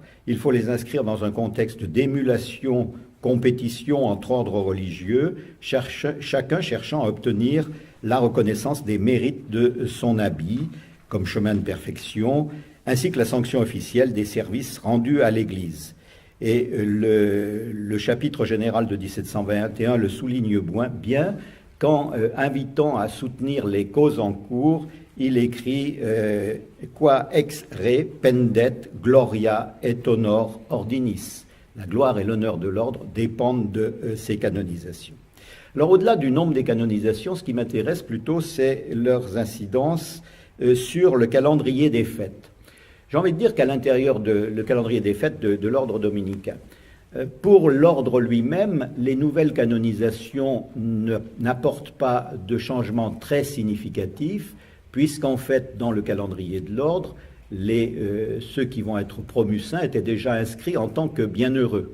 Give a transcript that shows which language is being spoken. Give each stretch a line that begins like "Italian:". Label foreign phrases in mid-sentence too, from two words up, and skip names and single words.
French: Il faut les inscrire dans un contexte d'émulation, compétition entre ordres religieux, chacun cherchant à obtenir la reconnaissance des mérites de son habit comme chemin de perfection, ainsi que la sanction officielle des services rendus à l'Église. Et le chapitre général de 1721 le souligne bien quand, invitant à soutenir les causes en cours, il écrit «
Latin: Qua ex re pendet gloria et honor ordinis ».
French: La gloire et l'honneur de l'ordre dépendent de ces canonisations. Alors, au-delà du nombre des canonisations, ce qui m'intéresse plutôt, c'est leurs incidences sur le calendrier des fêtes. J'ai envie de dire qu'à l'intérieur le calendrier des fêtes de l'ordre dominicain, pour l'ordre lui-même, les nouvelles canonisations n'apportent pas de changements très significatifs, puisqu'en fait, dans le calendrier de l'ordre, ceux qui vont être promus saints étaient déjà inscrits en tant que bienheureux.